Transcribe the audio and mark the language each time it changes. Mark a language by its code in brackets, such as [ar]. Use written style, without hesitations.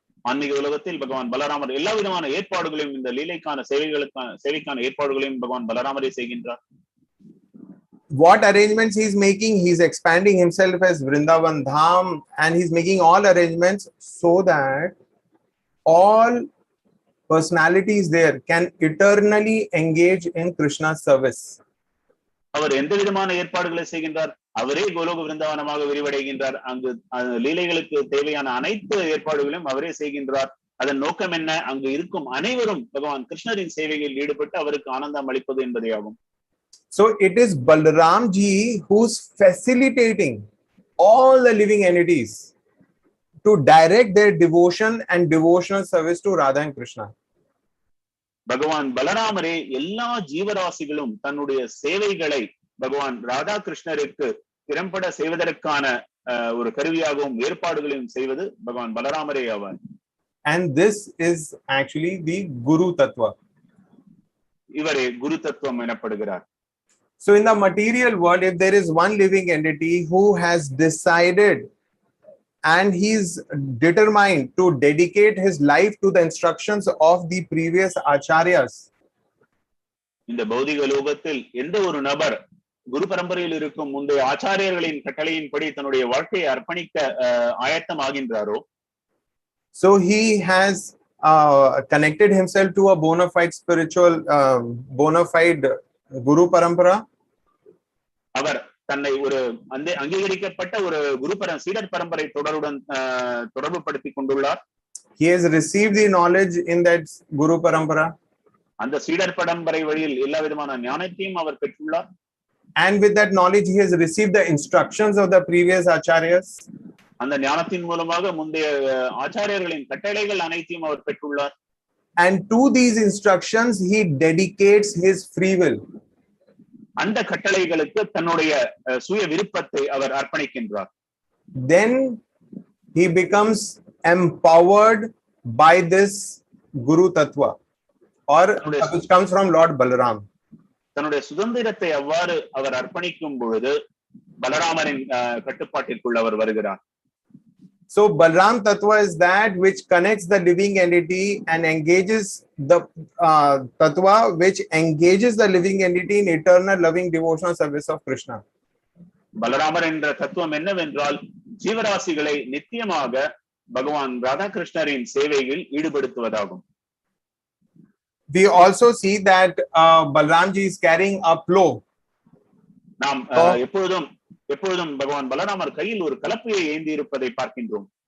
[ta] ஆன்மீக உலகத்தில் பகவான் பலராமர் எல்லா விதமான ஏற்பாடுகளையும், இந்த லீலைக்கான சேவைக்கான ஏற்பாடுகளையும் பகவான் பலராமரே செய்கின்றார். [en] What arrangements he is making? He is expanding himself as Vrindavan Dham, and he is making all arrangements so that all personalities there can eternally engage in Krishna's service. [ta] அவர் எந்த விதமான ஏற்பாடுகளை செய்கின்றார்? அவரே கோலோக விருந்தாவனமாக விரிவடைகின்றார். அங்கு லீலைகளுக்கு தேவையான அனைத்து ஏற்பாடுகளையும் அவரே செய்கின்றார். அதன் நோக்கம் என்ன? அங்கு இருக்கும் அனைவரும் பகவான் கிருஷ்ணரின் சேவையில் ஈடுபட்டு அவருக்கு ஆனந்தம் அளிப்பது என்பதே ஆகும். [en] So it is Balaramji who's facilitating all the living entities to direct their devotion and devotional service to Radha and Krishna. [ta] பகவான் பலராமரே எல்லா ஜீவராசிகளும் தன்னுடைய சேவைகளை பகவான் ராதா கிருஷ்ணருக்கு திறம்பட செய்வதற்கான ஒரு கருவியாகவும் ஏற்பாடுகளையும் செய்வது பகவான் பலராமரே ஆவார். [en] And this is actually the Guru Tattva. [ta] இவரே குரு தத்துவம் எனப்படுகிறார். [en] So in the material world, if there is one living entity who has decided and he's determined to dedicate his life to the instructions of the previous acharyas, [ta] இந்த பௌதிக லோகத்தில் எந்த ஒரு நபர் குரு பரம்பரையில் இருக்கும் முந்தைய ஆச்சாரியர்களின் கட்டளையின்படி தன்னுடைய வாழ்க்கையை அர்ப்பணிக்க ஆயத்தமாகின்றாரோ, [en] so he has connected himself to a bona fide spiritual bona fide Guru Parampara. [ta] அவர் தன்னை ஒரு அங்கீகரிக்கப்பட்ட ஒரு சீடர் பரம்பரை தொடர்பு படுத்திக் கொண்டுள்ளார். [en] He has received the knowledge in that Guru Parampara. [ta] அந்த சீடர் பரம்பரை வழியில் எல்லா விதமான ஞானத்தையும் அவர் பெற்றுள்ளார். [en] And with that knowledge, he has received the instructions of the previous acharyas. [ta] அந்த ஞானத்தின் மூலமாக முந்தைய ஆச்சாரியர்களின் கட்டளைகள் அனைத்தையும் அவர் பெற்றுள்ளார். [en] And to these instructions, he dedicates his free will. [ta] அந்த கட்டளைகளுக்கு தன்னுடைய சுய விருப்பத்தை அவர் அர்ப்பணிக்கின்றார். [en] Then he becomes empowered by this Guru Tattva, or which comes from Lord Balaram. [ta] தன்னுடைய சுதந்திரத்தை அவ்வாறு அவர் அர்ப்பணிக்கும் பொழுது பலராமரின் கட்டுப்பாட்டிற்குள் அவர் வருகிறார். [en] So Balaram Tattva is that which connects the living entity and engages the Tattva which engages the living entity in eternal loving devotional service of Krishna. [ta] பலராமர் என்ற தத்துவம் என்னவென்றால் ஜீவராசிகளை நித்தியமாக பகவான் ராதா கிருஷ்ணரின் சேவையில் ஈடுபடுத்துவதாகும். [en] We also see that Balaramji is carrying a plow. [ta] நாம் எப்பொழுதும் பகவான் பலராமர் கையில் ஒரு கலப்பையை ஏந்தி இருப்பதை பார்க்கின்றோம்.